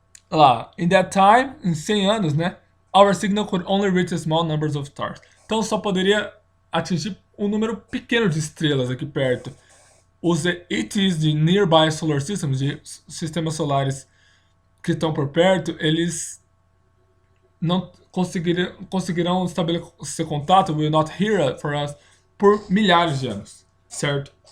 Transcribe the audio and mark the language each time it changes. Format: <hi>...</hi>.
<pt>Lá,</pt> <en>in that time,</en> <pt>em 100 anos, né?</pt> <en>Our signal could only reach a small numbers of stars.</en> <pt>Então só poderia atingir um número pequeno de estrelas aqui perto. Os ETs de</pt> <en>nearby solar systems,</en> <pt>de sistemas solares que estão por perto, eles não conseguirão estabelecer contato,</pt> <en>will not hear for us,</en> <pt>por milhares de anos, certo?</pt>